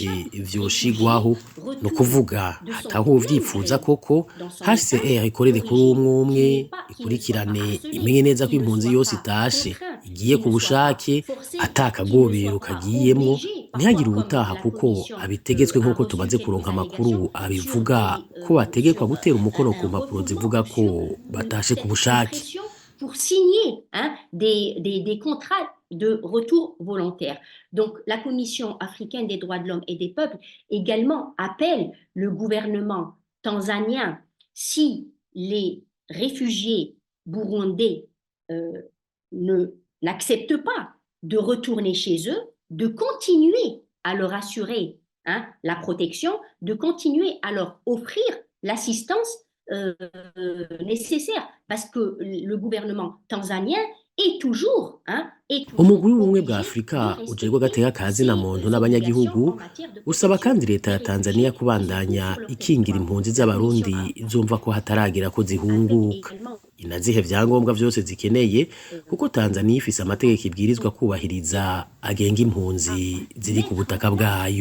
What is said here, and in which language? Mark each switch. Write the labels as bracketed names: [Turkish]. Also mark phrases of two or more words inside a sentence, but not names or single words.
[Rundi] vyoshigwaho, no kuvuga hataho uvyifuza koko HCR ikorere kuri umwe ikurikirane imenye neza ko impunzi yose itashe igiye ku bushake atakagobero kagiyemwo, ntihagire ubutaha kuko abitegetswe nk'uko tumaze kuronka amakuru abivuga ko bategekwa gutera umukono ku mpapuro zivuga ko batashe ku bushake. [French] Pour signer des contrats de retour volontaire. Donc, la Commission africaine des droits de l'homme et des peuples également appelle le gouvernement tanzanien, si les réfugiés burundais n'acceptent pas de retourner chez eux, de continuer à leur assurer la protection, de continuer à leur offrir l'assistance nécessaire, parce que le gouvernement tanzanien est toujours [Rundi] umugwi w'ubumwe bwa Afrika ujejwe agateka kazina muntu n'abanyagihugu usaba kandi leta ya Tanzania kubandanya ikingira impunzi z'abarundi zumva ko hataragira ko zihunguka, inazihe vyangombwa vyose zikeneye kuko Tanzania ifise amategeko ibwirizwa kubahiriza agenga impunzi ziri ku butaka bwayo.